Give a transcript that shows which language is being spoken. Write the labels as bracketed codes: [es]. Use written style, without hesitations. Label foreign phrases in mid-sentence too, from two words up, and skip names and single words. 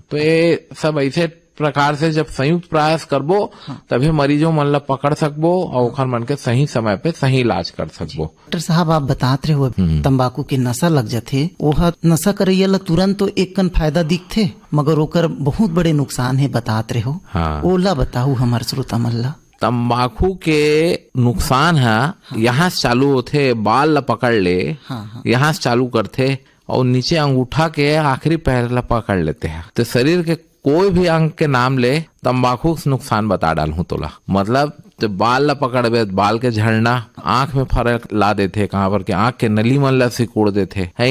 [hne] तो ये सब ऐसे प्रकार से जब संयुक्त प्रयास करबो तभी मरीजों मन ला पकड़ सकबो और ओखर मन के सही समय पे सही इलाज कर सकबो। डॉक्टर साहब, आप बतात रहे हो तंबाकू के नशा लग जाथे, ओहा नशा करैया ला तुरंत तो एक कन फायदा दिखथे मगर ओकर बहुत बड़े नुकसान है, बतात रहे हो। हाँ। ओला बताऊ हमार श्रोता मन ला। तंबाकू के नुकसान है यहाँ से चालू होते, बाल ला पकड़ ले, यहाँ से चालू करते और नीचे अंगूठा के आखिरी पैर ला पकड़ लेते हैं। तो शरीर के कोई भी अंग के नाम ले तंबाकू से नुकसान बता डालूं तोला। मतलब तो बाल ला पकड़बे, बाल के झड़ना, आंख में फर्क ला देते, कहाँ पर के आंख के नली मन ला सिकोड़ देते है।